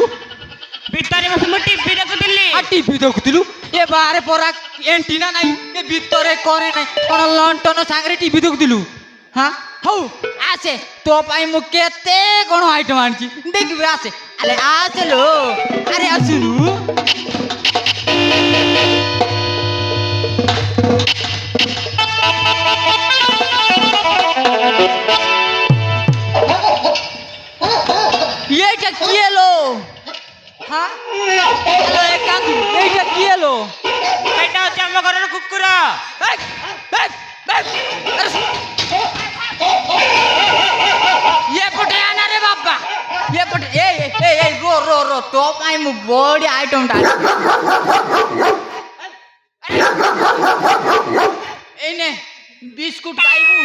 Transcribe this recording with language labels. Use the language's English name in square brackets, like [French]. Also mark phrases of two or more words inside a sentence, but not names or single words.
[Odia] ଭିତରେ ବସି ମୁଁ ଟିଭି ଦେଖୁଥିଲି। ଟିଭି ଦେଖୁଥିଲୁ? ଏ ବାହାରେ ପରା ଏଣ୍ଟିନା ନାହିଁ। ଏ ଭିତରେ କରେ ନାହିଁ କଣ ଲଣ୍ଠନ ସାଙ୍ଗରେ ଟିଭି ଦେଖୁଥିଲୁ? ହଁ ହଉ ଆସେ ତୋ ପାଇଁ ମୁଁ କେତେ କଣ ଆଇଟମ୍ ଆଣିଛି ଦେଖିବୁ। ଆସେ ଆରେ ଆସେ ଲୋ। ଆରେ ଆସୁନୁ। [Bangla] এইটা কি এলো? হ্যাঁ হ্যালো এ কান্দু এইটা কি এলো? এটা হচ্ছে [Odia] ଆମ ଘରର କୁକୁର। ଏପଟେ ଆନା ରେ ବାବା ଏପଟେ ଏଇ ରୋ ତୋ ପାଇଁ ମୁଁ ବଡ ଆଇଟମଟା ଏଇନେ ବିସ୍କୁଟ ଖାଇବୁ।